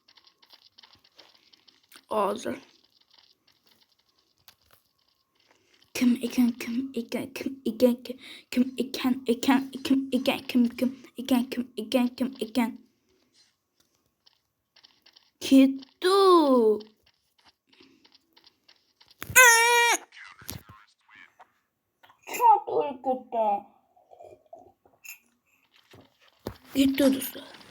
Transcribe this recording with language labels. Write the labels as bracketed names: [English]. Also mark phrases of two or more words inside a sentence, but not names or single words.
[Uzbek] Hozir. Kim ekan ketdi. [Turkish] Çok uykuda. [Uzbek] Gitti do'stlar.